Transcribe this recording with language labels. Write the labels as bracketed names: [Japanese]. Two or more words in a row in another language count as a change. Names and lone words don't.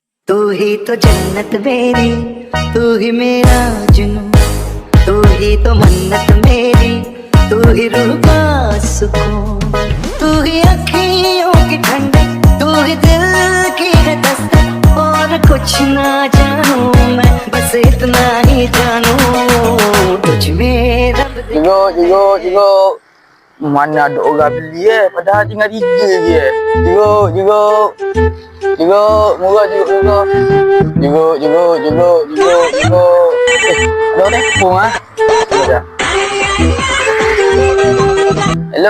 [Hindi] तू ही तो जन्नत मेरी, तू ही मेरा जुनू, तू ही तो मन्नत मेरी, तू ही रूह का सुकून, तू ही अखियों की ठंडक, तू ही दिल की है दस्तक। और कुछ ना जानू मैं, बस इतना ही जानू तुझ में रब दे। [Malay] Jigo. Mana ada orang beli padahal tinggal 3 je. Jigo. Murah jigo. Ada telefon ah. Hello.